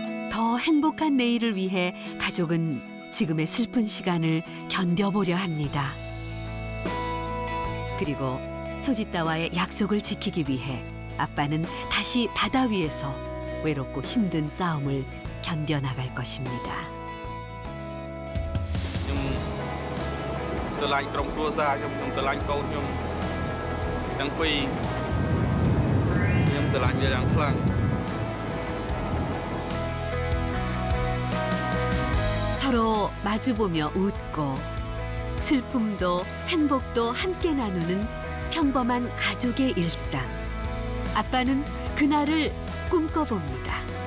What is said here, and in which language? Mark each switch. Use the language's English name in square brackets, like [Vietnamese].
[Korean] 더 행복한 내일을 위해 가족은 지금의 슬픈 시간을 견뎌보려 합니다. 그리고 소짓다와의 약속을 지키기 위해 아빠는 다시 바다 위에서 외롭고 힘든 싸움을 견뎌나갈 것입니다. [Khmer] ស្រឡាញ់ក្រុមគ្រួសារខ្ញុំស្រឡាញ់កូនខ្ញុំទាំងពីរខ្ញុំស្រឡាញ់វាយ៉ាងខ្លាំង [Korean] 서로 마주보며 웃고 슬픔도 행복도 함께 나누는 평범한 가족의 일상. 아빠는 그날을 꿈꿔봅니다.